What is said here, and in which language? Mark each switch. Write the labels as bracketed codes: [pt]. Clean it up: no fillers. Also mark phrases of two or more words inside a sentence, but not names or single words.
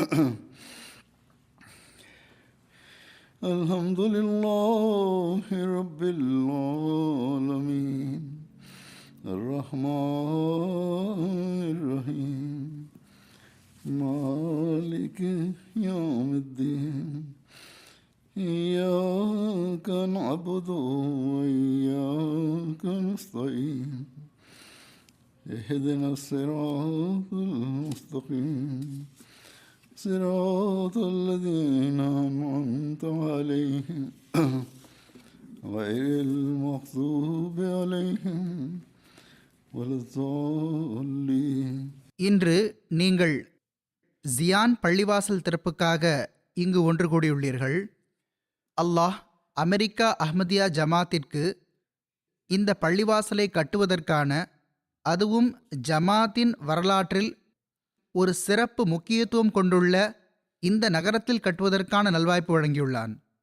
[ar] الحمد لله رب العالمين الرحمن الرحيم مالك يوم الدين إياك نعبد وإياك نستعين اهدنا الصراط المستقيم صراط الذين أنعمت عليهم غير المغضوب عليهم ولا الضالين. [ta] இன்று நீங்கள் ஜியான் பள்ளிவாசல் திறப்புக்காக இங்கு ஒன்று கூடியுள்ளீர்கள். அல்லாஹ் அமெரிக்கா அஹ்மதியா ஜமாத்திற்கு இந்த பள்ளிவாசலை கட்டுவதற்கான, அதுவும் ஜமாத்தின் வரலாற்றில் ஒரு சிறப்பு முக்கியத்துவம் கொண்டுள்ள இந்த நகரத்தில் கட்டுவதற்கான நல்வாய்ப்பு வழங்கியுள்ளான்.